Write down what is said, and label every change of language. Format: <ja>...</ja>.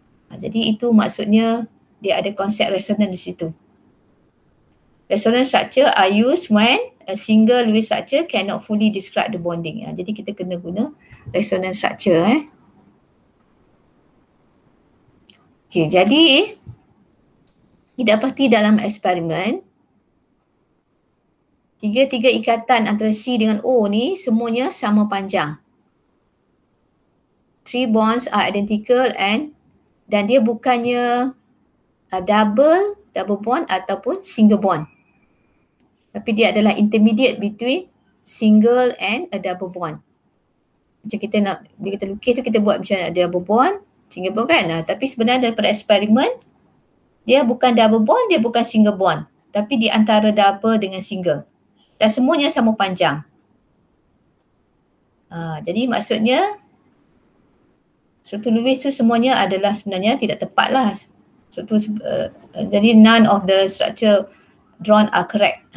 <ms>Jadi itu maksudnya dia ada konsep resonan di situ.</ms> <en>Resonance structure are used when a single Lewis structure cannot fully describe the bonding.</en> <ms>Jadi kita kena guna resonance structure. Okay, jadi didapati dalam eksperimen tiga-tiga ikatan antara C dengan O ni semuanya sama panjang.</ms> <en>3 bonds are identical</en> <ms>dan dia bukannya</ms> <en>double bond</en> <ms>ataupun</ms> <en>single bond.</en> <ms>Tapi dia adalah</ms> <en>intermediate between single and a double bond.</en> <ms>Macam kita nak, bila kita lukis tu kita buat macam ada double bond, single bond kan. Tapi sebenarnya daripada eksperimen, dia bukan double bond, dia bukan single bond. Tapi di antara double dengan single. Dan semuanya sama panjang. Jadi maksudnya, struktur Lewis tu semuanya adalah sebenarnya tidak tepat lah. Jadi</ms> <en>none of the structure drawn are correct.</en>